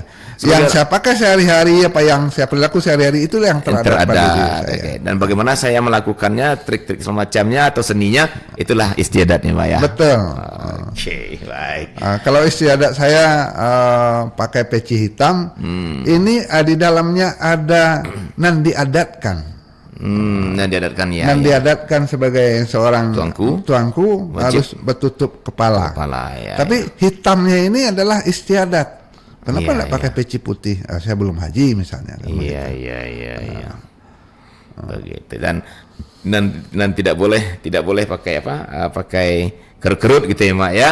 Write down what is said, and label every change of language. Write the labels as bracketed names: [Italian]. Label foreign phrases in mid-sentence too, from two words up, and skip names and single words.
[Indonesian] Yang saya pakai sehari-hari, apa yang saya perilaku sehari-hari itu yang teradat pada diri saya. Okay. Dan bagaimana saya melakukannya, trik-trik semacamnya atau seninya, itulah istiadatnya, Pak ya. Betul. Oke, baik. Kalau istiadat saya pakai peci hitam, ini di dalamnya ada nan diadatkan. Nan diadatkan ya. Nan diadatkan sebagai seorang tuanku harus bertutup kepala ya. Tapi hitamnya ini adalah istiadat. Kenapa tidak pakai peci putih? Saya belum haji misalnya. Iya. Begitu dan tidak boleh pakai pakai kerut-kerut gitu ya, Mak ya.